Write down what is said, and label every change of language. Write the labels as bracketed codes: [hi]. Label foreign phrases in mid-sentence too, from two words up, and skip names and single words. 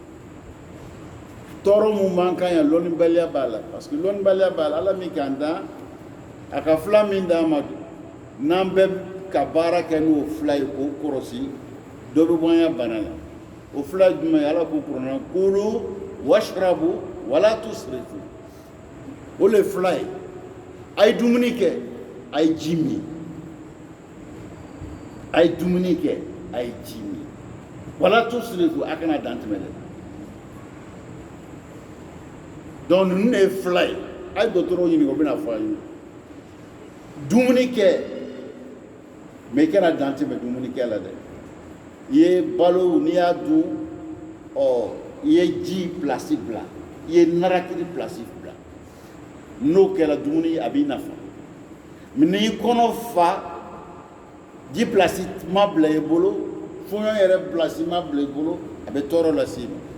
[bm] tɔɔrɔ mun b'an kan yan lɔnnibaliya b'a la [fr] parce que [bm] lɔnnibaliya b'a la ala min k'an dan a ka fila min d'an ma n'an bɛɛ ka baara kɛ n'o fila ye k'o kɔrɔsi dɔ bɛ bɔ an ya bana la o fila ye jumɛn ye ala k'o kuranna [ar] كلوا واشربوا ولا تسرفوا [bm] o le fila ye a ye dumuni kɛ a ye ji min a ye dumuni kɛ a ye ji min [ar] ولا تسرفوا [bm] a kana dan tɛmɛ dɛ donc ninnu de ye fila ye a ye dɔgɔtɔrɔw ɲininka o bɛna fɔ a ye dumuni kɛ mais i kana dan tɛmɛ dumuni kɛ la dɛ i ye balo n'i y'a dun ɔ i ye ji pilasi bila i ye narakiri pilasi bila n'o kɛra dumuni a b'i nafa mais n'i kɔnɔ fa ji pilasi ma bila i bolo fɔɲɔ yɛrɛ pilasi ma bila i bolo a bɛ tɔɔrɔ lase i ma